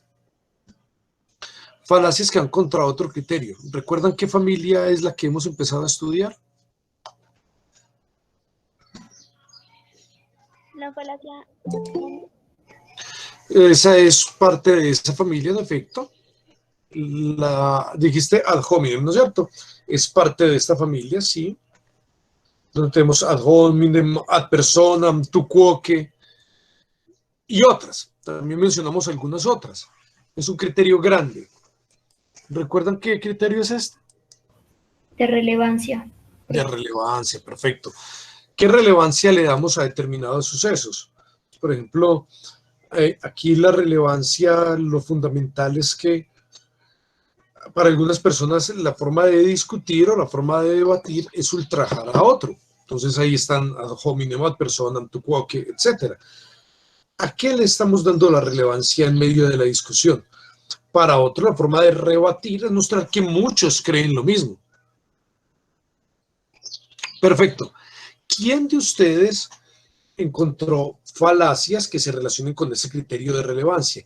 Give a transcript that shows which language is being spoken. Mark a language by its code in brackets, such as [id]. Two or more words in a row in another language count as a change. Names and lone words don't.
[es] Falacias que van contra otro criterio. ¿Recuerdan qué familia es la que hemos empezado a estudiar? La falacia. Esa es parte de esa familia, en efecto. Dijiste [la] ad hominem, [es] ¿no es cierto? Es parte de esta familia, sí. Donde tenemos [la] ad hominem, ad personam, tu quoque [es] y otras. También mencionamos algunas otras. Es un criterio grande. ¿Recuerdan qué criterio es este? De relevancia. De relevancia, perfecto. ¿Qué relevancia le damos a determinados sucesos? Por ejemplo, aquí la relevancia, lo fundamental es que para algunas personas la forma de discutir o la forma de debatir es ultrajar a otro. Entonces ahí están [la] ad hominem, ad personam, tu quoque, [es] etc. ¿A qué le estamos dando la relevancia en medio de la discusión? Para otro, la forma de rebatir es mostrar que muchos creen lo mismo. Perfecto. ¿Quién de ustedes encontró falacias que se relacionen con ese criterio de relevancia?